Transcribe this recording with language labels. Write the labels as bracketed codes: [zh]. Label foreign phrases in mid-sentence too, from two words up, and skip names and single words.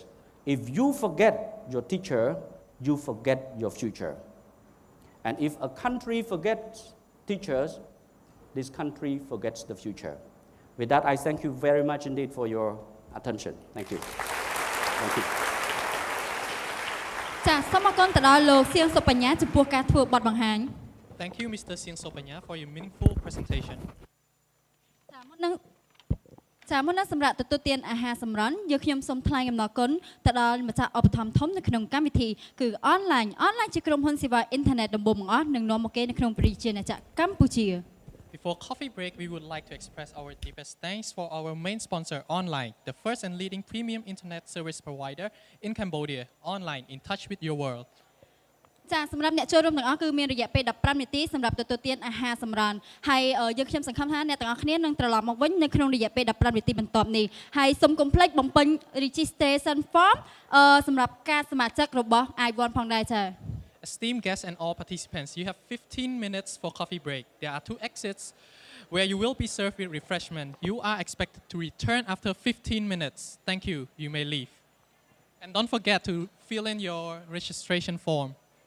[en] If you forget your teacher, you forget your future. And if a country forgets teachers, this country forgets the future. With that, I thank you very much indeed for your attention. Thank you. Thank you. [km] ចាសសូមអរគុណទៅដល់លោកសៀងសុបញ្ញាចំពោះការធ្វើបទបង្ហាញ [en] Thank you, Mr. Seang Sopagna, for your meaningful presentation. [km] ចាមុននឹងសម្រាប់ទទួលទានអាហារសម្រន់យើងខ្ញុំសូមថ្លែងអំណរគុណទៅដល់ម្ចាស់ឧបត្ថម្ភធំនៅក្នុងកម្មវិធីគឺអនឡាញជាក្រុមហ៊ុនសេវាអ៊ីនធឺណិតដំបូងបង្អស់និងនាំមកគេនៅក្នុងប្រជាណាចក្រកម្ពុជា [en] Before coffee break, we would like to express our deepest thanks for our main sponsor, Online, the first and leading premium internet service provider in Cambodia, online in touch with your world. [km] ចាសម្រាប់អ្នកចូលរួមទាំងអស់គឺមានរយៈពេល15នាទីសម្រាប់ទទួលទានអាហារសម្រន់ហើយយើងខ្ញុំសង្ឃឹមថាអ្នកទាំងអស់គ្នានឹងត្រឡប់មកវិញនៅក្នុងរយៈពេល15នាទីបន្ទាប់នេះហើយសូមកុំភ្លេចបំពេញ [en] registration form [km] សម្រាប់ការសមាជិករបស់ i1 ផងដែរចា [en] Esteemed guests and all participants, you have 15 minutes for coffee break. There are 2 exits where you will be served with refreshment. You are expected to return after 15 minutes. Thank you. You may leave. And don't forget to fill in your registration form.